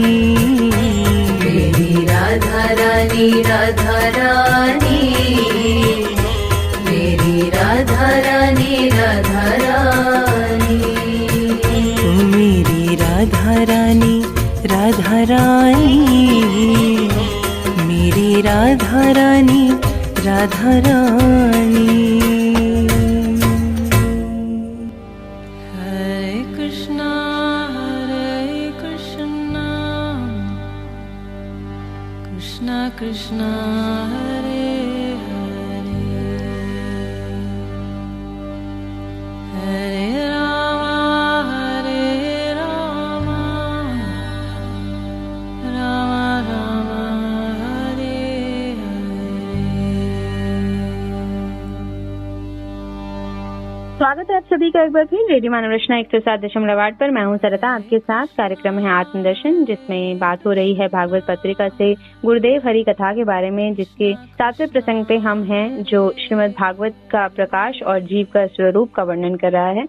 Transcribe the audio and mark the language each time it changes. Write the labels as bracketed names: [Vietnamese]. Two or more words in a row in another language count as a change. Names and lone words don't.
[Hindi] मेरी राधा रानी, राधा रानी, मेरी राधा रानी, राधा रानी। ओ मेरी राधा रानी, राधा रानी। मेरी राधा रानी, राधा रानी। [Sanskrit] हरे कृष्णा कृष्णा कृष्णा हरे हरे, हरे राम राम राम हरे हरे। [Hindi] स्वागत है आप सभी का एक बार फिर रेडियो मानव रचना 107.8 पर। मैं हूं सरता, आपके साथ कार्यक्रम है आत्मदर्शन, जिसमें बात हो रही है भागवत पत्रिका से गुरुदेव हरि कथा के बारे में, जिसके 7वें प्रसंग पे हम हैं, जो श्रीमद् भागवत का प्रकाश और जीव का स्वरूप का वर्णन कर रहा है।